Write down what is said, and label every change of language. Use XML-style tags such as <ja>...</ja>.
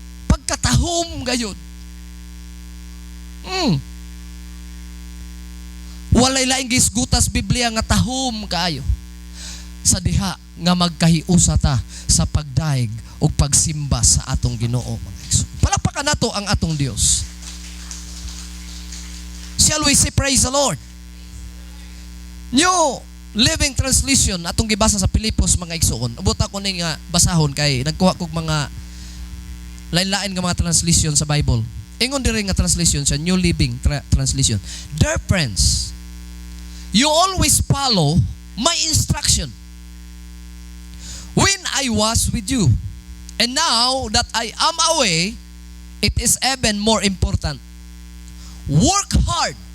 <ceb>Pagkatahom gayud. Walay laing gisgutas Biblia nga tahom kaayo sa diha nga magkahiusa ta sa pagdaig o pagsimba sa atong Ginoo. Palakpakan nato ang atong Dios.</ceb> <en>Shall we say praise the Lord?</en> <ceb>New Living Translation atong gibasa sa Pilipos mga igsuon. Abot ako ning basahon kay nagkuha kog mga lain-lain nga mga translation sa Bible. Ingon diri nga translation sa New Living Translation.</ceb> <en>Dear friends, you always follow my instruction when I was with you. And now that I am away, it is even more important. Work hard.</en>